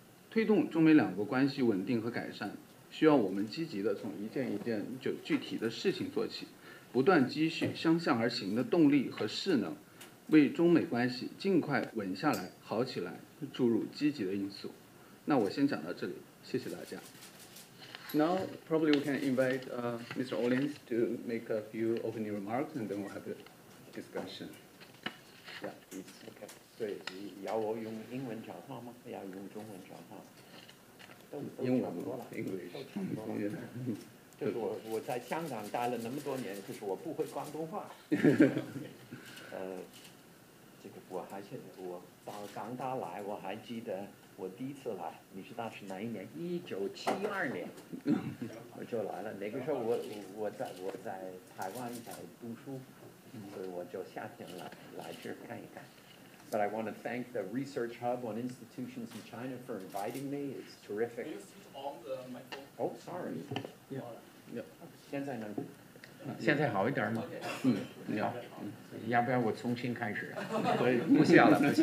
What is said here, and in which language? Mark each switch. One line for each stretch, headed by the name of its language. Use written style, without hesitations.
Chinese: 推动中美两国关系稳定和改善，需要我们积极的从一件一件具体的事情做起，不断积蓄相向而行的动力和势能，为中美关系尽快稳下来、好起来注入积极的因素。那我先讲到这里，谢谢大家。
English: Now, probably we can invite Mr. Orlins to make a few opening remarks, and then we'll have a discussion. Yeah, please. Okay.
Chinese: 所以要我用英文讲话吗？要用中文讲话？都差不多了，都差不多了。就是我在香港待了那么多年，可是我不会广东话。这个我到港大来，我还记得我第一次来，你知道是哪一年？1972年，我就来了。那个时候我在台湾在读书，所以我就夏天来这看一看。
English: But I want to thank the Research Hub on Institutions in China for inviting me. It's terrific. Can you switch on the microphone? Oh, sorry. Yeah.
Chinese: 现在好一点吗？好。要不要我重新开始？可以。不需要了。